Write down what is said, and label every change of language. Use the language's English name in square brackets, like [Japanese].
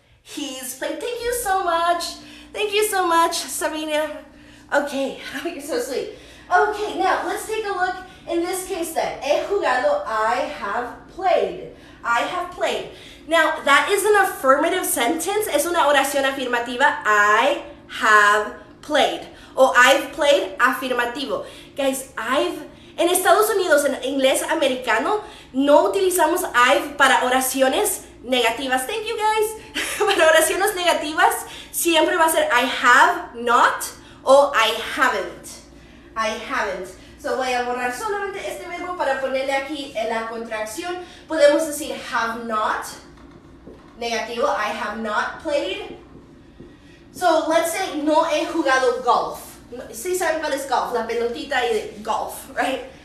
[English] He's played. Thank you so much. Thank you so much, Sabina. Okay, you're so sweet. Okay, now let's take a look in this case then. [Spanish] He jugado, [English] I have played. I have played. Now, that is an affirmative sentence. [Spanish] Es una oración afirmativa. [English] I have played. O I've played, afirmativo. [Spanish] Guys, en Estados Unidos, en inglés americano, no utilizamos I've para oraciones negativas. [English] Thank you, guys. [Spanish] Para oraciones negativas, siempre va a ser [English] I have not o I haven't. I haven't. [Spanish] So voy a borrar solamente este verbo para ponerle aquí en la contracción. Podemos decir [English] have not. Negativo, I have not played. So let's say [Spanish] no he jugado golf. Sí saben cuál es golf, la pelotita y de golf, right?